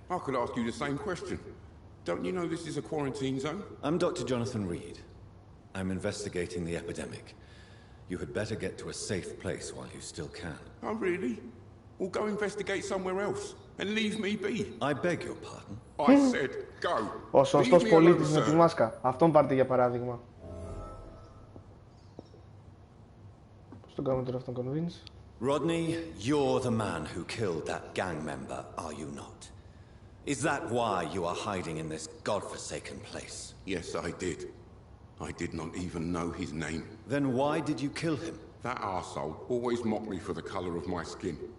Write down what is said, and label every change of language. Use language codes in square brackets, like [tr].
[en] I could ask you the same question. Don't you know this is a quarantine zone? I'm Dr. Jonathan Reed. I'm investigating the epidemic. You had better get to a safe place while you still can. Oh, really? Well, go investigate somewhere else and leave me be. I beg your pardon. I said go. [el] Ο σωστός πολίτης με τη μάσκα. Αυτόν πάρτε για παράδειγμα. Πώς τον κάνουμε τώρα αυτόν convince? [en] Rodney, you're the man who killed that gang member, are you not? Is that why you are hiding in this godforsaken place? Yes, I did. I did not even know his name. Then why did you kill him? That arsehole always mocked me for the colour of my skin.